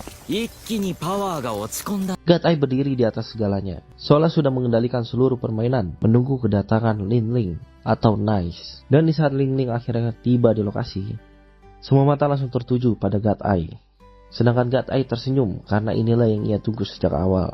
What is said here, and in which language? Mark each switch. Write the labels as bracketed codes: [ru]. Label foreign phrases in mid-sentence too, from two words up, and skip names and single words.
[ja] 一気にパワーが落ち込んだ。 [id] God Eye berdiri di atas segalanya, seolah sudah mengendalikan seluruh permainan, menunggu kedatangan Lin Ling atau Nice. Dan di saat Lin Ling akhirnya tiba di lokasi, semua mata langsung tertuju pada God Eye. Sedangkan God Eye tersenyum karena inilah yang ia tunggu sejak awal.